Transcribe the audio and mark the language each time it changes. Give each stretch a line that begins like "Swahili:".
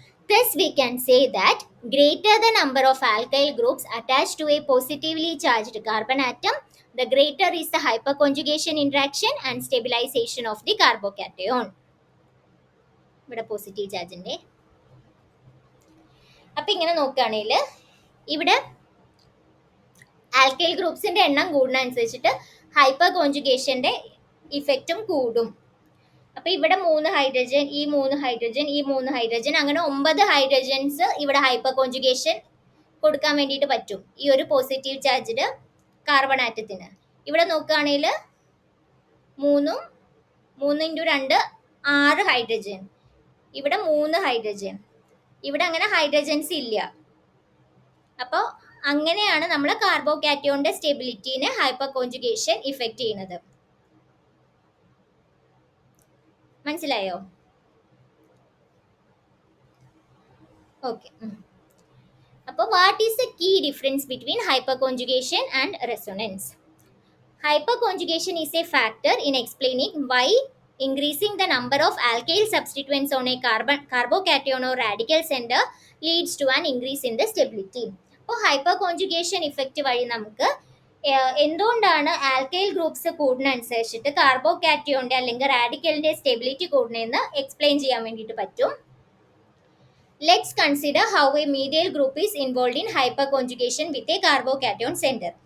English: Thus we can say that greater the number of alkyl groups attached to a positively charged carbon atom, the greater is the hyperconjugation interaction and stabilization of the carbocation.
Malayalam: ഇവിടെ positive ചാർജിൻ്റെ. അപ്പം ഇങ്ങനെ നോക്കുകയാണെങ്കിൽ ഇവിടെ alkyl ഗ്രൂപ്പ്സിൻ്റെ എണ്ണം കൂടുന്ന അനുസരിച്ചിട്ട് hyper കോൺജുഗേഷൻ്റെ ഇഫക്റ്റും കൂടും. അപ്പോൾ ഇവിടെ 3 ഹൈഡ്രജൻ, ഈ 3 ഹൈഡ്രജൻ, ഈ 3 ഹൈഡ്രജൻ, അങ്ങനെ 9 ഹൈഡ്രജൻസ് ഇവിടെ ഹൈപ്പർ കോൺജുഗേഷൻ കൊടുക്കാൻ വേണ്ടിയിട്ട് പറ്റും ഈ ഒരു പോസിറ്റീവ് ചാർജ്ഡ് കാർബൺ ആറ്റത്തിന്. ഇവിടെ നോക്കുകയാണെങ്കിൽ 3 × 2 6 ഹൈഡ്രജൻ, ഇവിടെ 3 ഹൈഡ്രജൻ, ഇവിടെ അങ്ങനെ ഹൈഡ്രജൻസ് ഇല്ല. അപ്പോൾ അങ്ങനെയാണ് നമ്മൾ കാർബോകാറ്റയോണിൻ്റെ സ്റ്റെബിലിറ്റീനെ ഹൈപ്പർ കോൺജുഗേഷൻ ഇഫക്റ്റ് ചെയ്യുന്നത്. മനസ്സിലായോ?
English: Okay.
Malayalam: അപ്പോൾ
English: What is the key difference between hyperconjugation and resonance? Hyperconjugation is a factor in explaining why increasing the number of alkyl substituents on a carbocation or radical center leads to an increase in the stability.
Malayalam: അപ്പോൾ hyper conjugation effect വഴി നമുക്ക് എന്തുകൊണ്ടാണ് alkyl groups കൂടുന്നതനുസരിച്ചിട്ട് കാർബോകാറ്റിയോന്റെ അല്ലെങ്കിൽ റാഡിക്കലിന്റെ stability കൂടുന്നതെന്ന് explain ചെയ്യാൻ വേണ്ടിയിട്ട് പറ്റും.
English: Let's consider how a medial group is involve in hyperconjugation with a carbocation centre.